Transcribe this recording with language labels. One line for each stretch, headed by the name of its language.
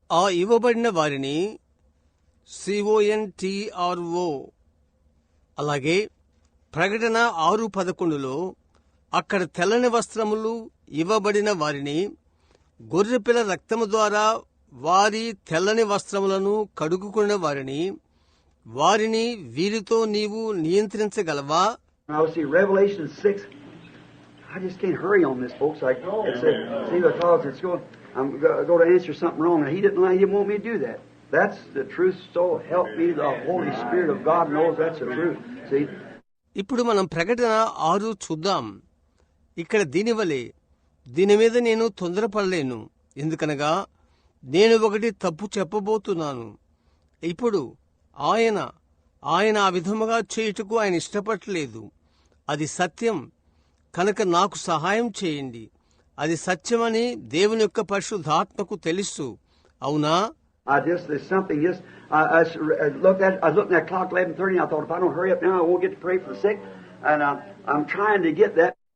Telugu: ఆ ఇవ్వబడిన వారిని CONTRO అలాగే ప్రకటన 6:11లో అక్కడ తెల్లని వస్త్రములు ఇవ్వబడిన వారిని గొర్రెపిల్ల రక్తము ద్వారా వారి తెల్లని వస్త్రములను కడుగుకున్న వారిని వీరితో నీవు నియంత్రించగలవా?
English: Now see Revelation 6. I just can't hurry on this, folks. See, because it's going. I'm going to answer something wrong, and he didn't want me to do that. That's the truth. So help me, the Holy Spirit of God knows that's the truth. See.
Telugu: ఇప్పుడు మనం ప్రకటన 6 చూద్దాం. ఇక్కడ దీని మీద నేను తొందరపడలేను, ఎందుకనగా నేను ఒకటి తప్పు చెప్పబోతున్నాను. ఇప్పుడు ఆయన ఆ విధముగా చేయుటకు ఆయన ఇష్టపడలేదు. అది సత్యం కనుక నాకు సహాయం చేయండి. అది సత్యమని దేవుని యొక్క పరిశుద్ధాత్మకు తెలుసు. అవునా?
English: There's something just. I was looking at that clock 11:30. I thought if I don't hurry up now, I won't get to pray for the sick. And I'm trying to get that.